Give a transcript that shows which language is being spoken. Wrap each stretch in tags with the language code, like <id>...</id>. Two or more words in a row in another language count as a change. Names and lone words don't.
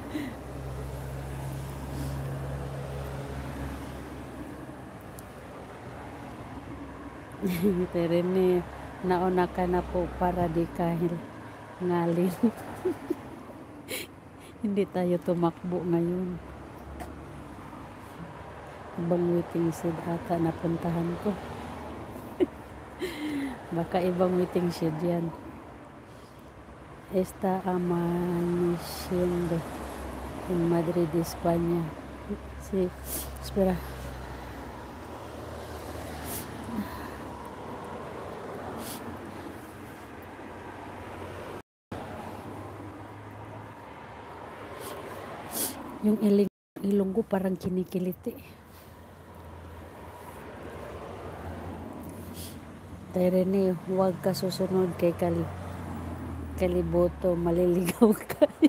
<tl>Tatay Rene, nauna ka na po para di kahil ngalin. Hindi tayo tumakbo ngayon. Ibang</tl> <en>waiting shed</en> <tl>ata napuntahan ko. Baka ibang</tl> <en>waiting shed</en> <tl>yan.</tl> <es>Está amaneciendo en Madrid, España. Sí, espera.</es> <tl>Yung ilong ko parang kinikiliti. Tay Rene, huwag ka susunod kay Kaliboto, maliligaw ka.</tl>